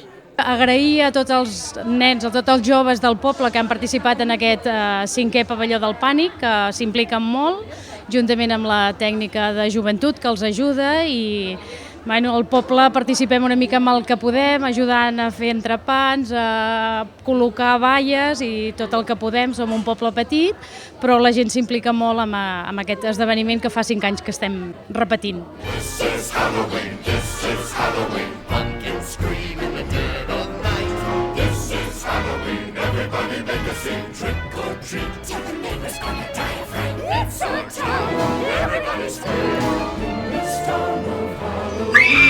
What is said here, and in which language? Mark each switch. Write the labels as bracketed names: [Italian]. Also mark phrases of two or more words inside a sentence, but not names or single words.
[Catalan] Agrair a tots els nens, a tots els joves del poble que han participat en aquest 5è pavelló del Pànic, que s'impliquen molt, juntament amb la tècnica de joventut que els ajuda i al poble participem una mica amb el que podem, ajudant a fer entrepans, a col·locar valles i tot el que podem. Som un poble petit, però la gent s'implica molt amb aquest esdeveniment que fa 5 anys que estem repetint. [English] This is Halloween, pumpkins scream in the dead of night. This is Halloween, everybody make a scene, trick or treat. Tell the neighbors gonna die of fright. It's our town, everybody's free. It's town of Halloween.